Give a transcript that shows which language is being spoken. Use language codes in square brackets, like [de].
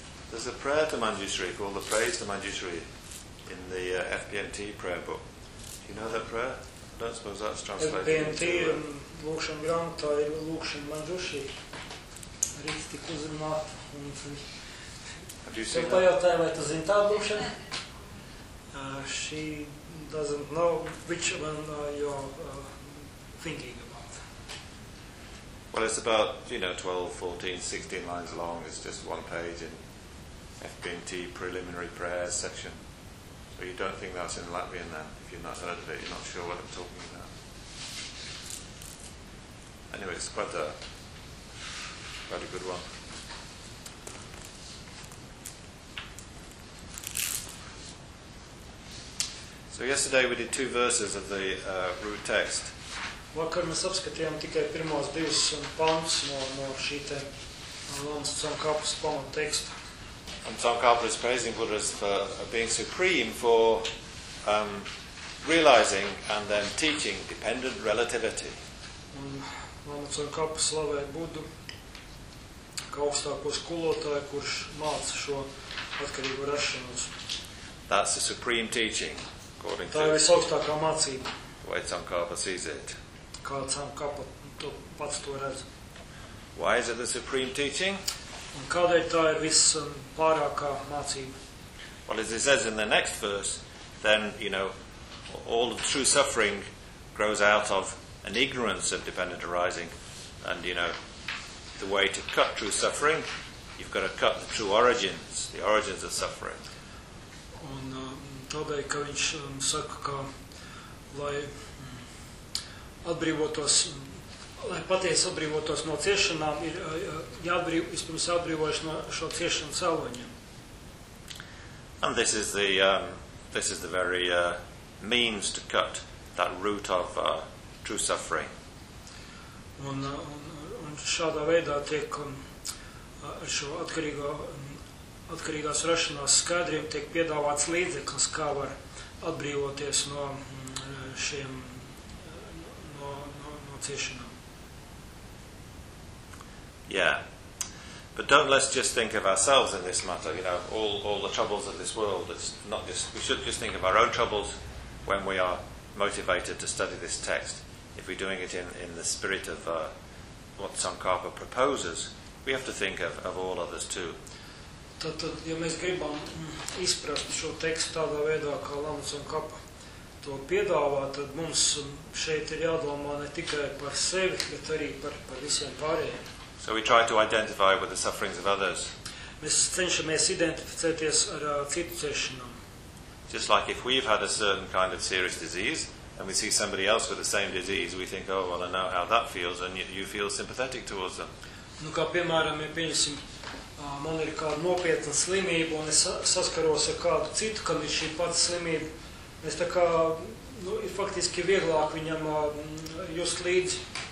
[en] There's a prayer to Manjushri called the Praise to Manjushri in the FPMT prayer book. Do you know that prayer? I don't suppose that's translated. [lv] FPMT, Lūkšana grāmatā ir Lūkšana Manjushri. Arī tik uzrunāt. [en] Have you seen that? [lv] Pajautāju, vai tu zini tādu lūkšanu? [en] She doesn't know which one you're thinking about. Well, it's about, you know, 12, 14, 16 lines long. It's just one page in FPMT preliminary prayers section. So you don't think that's in Latvian then? If you've not heard of it, you're not sure what I'm talking about. Anyway, it's quite a good one. So yesterday we did two verses of the root text. [lv] Vakar mēs apskatījām tikai pirmās divas pants no šī te Lonas Tsongkhapas pamata teksta. [en] And Tsongkhapa is praising Buddha for being supreme for realizing and then teaching dependent relativity. [lv] Lama Tsongkhapa slavē Budu kā augstāko skolotāju, kurš māca šo atkarību rašanos. [en] That's the supreme teaching, according [lv] to... Tā ir visaugstākā mācība. [en] Way Tsongkhapa sees it. [lv] Kā Tsongkhapa to, pats to redz. [en] Why is it the supreme teaching? [lv] Un kādēļ tā ir viss pārākā mācība? [en] Well, as it says in the next verse, then, you know, all of true suffering grows out of an ignorance of dependent arising. And, you know, the way to cut true suffering, you've got to cut the true origins, the origins of suffering. [lv] Un tādēļ, ka viņš saka, ka lai atbrīvotos... Lai patiesi atbrīvotos no ciešanām, ir jāatbrīvojas no šo ciešanu cēloņiem. [en] And this is the very means to cut that root of true suffering. [lv] Un šādā veidā tiek šo atkarīgās rašanās skaidriem tiek piedāvāts līdzeklis, kā var atbrīvoties no šiem no ciešanām. [en] Yeah, but don't let's just think of ourselves in this matter, you know, all the troubles of this world, it's not just, we should just think of our own troubles when we are motivated to study this text. If we're doing it in the spirit of what Tsongkhapa proposes, we have to think of all others too. [lv] Tad, ja mēs gribam izprast šo tekstu tādā veidā, kā Lama Tsongkhapa to piedāvā, tad mums šeit ir jādomā ne tikai par sevi, bet arī par visiem pārējiem. [en] So we try to identify with the sufferings of others. [lv] Mēs cenšamies identificēties ar citu ciešanām. [en] Just like if we've had a certain kind of serious disease, and we see somebody else with the same disease, we think, oh, well, I know how that feels, and you feel sympathetic towards them. [lv] Nu, kā piemēram, ja pieņemsim, man ir kāda nopietna slimība, un es saskaros ar kādu citu, kam ir šī pati slimība, mēs tā kā, nu, ir faktiski vieglāk viņam just līdzi.